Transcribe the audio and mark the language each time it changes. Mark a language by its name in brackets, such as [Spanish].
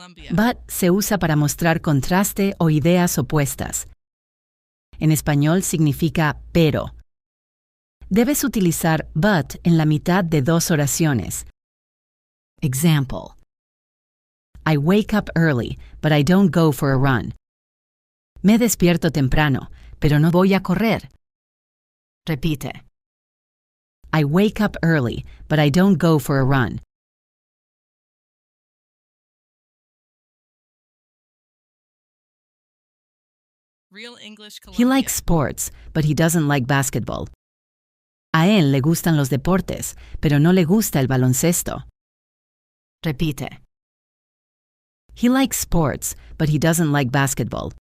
[Spanish] But se usa para mostrar contraste o ideas opuestas. En español significa pero. Debes utilizar but en la mitad de dos oraciones. [English] Example. I wake up early, but I don't go for a run. [Spanish] Me despierto temprano, pero no voy a correr. Repite. [English] I wake up early, but I don't go for a run. He likes sports, but he doesn't like basketball. [Spanish] A él le gustan los deportes, pero no le gusta el baloncesto. Repite. [English] He likes sports, but he doesn't like basketball.